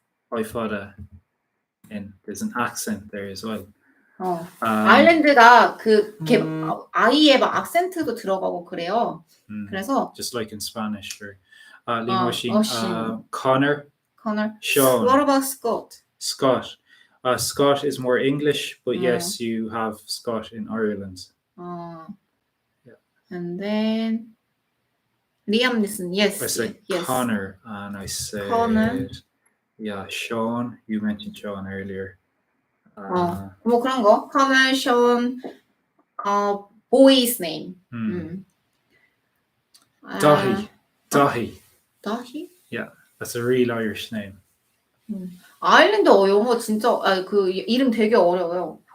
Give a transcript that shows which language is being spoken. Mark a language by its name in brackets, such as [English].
[English] I thought there's an accent there as well. [Korean] 아일랜드가 아이의 막 악센트도 들어가고 그래요. 그래서 [English] just like in Spanish. Liam Oisin. Connor. Sean. What about Scott? Scott is more English, but yes, you have Scott in Ireland. Yeah. And then Liam Neeson. Yes. I said yes. Connor, and I said Connor. Yeah, Sean. You mentioned Sean earlier. [Korean] 뭐 그런 거. Connor, Sean. [English] Boy's name. Dahi. Dahi? Yeah, that's a real Irish name. [Korean] 아일랜드 영어 진짜 그 이름 되게 어려워요.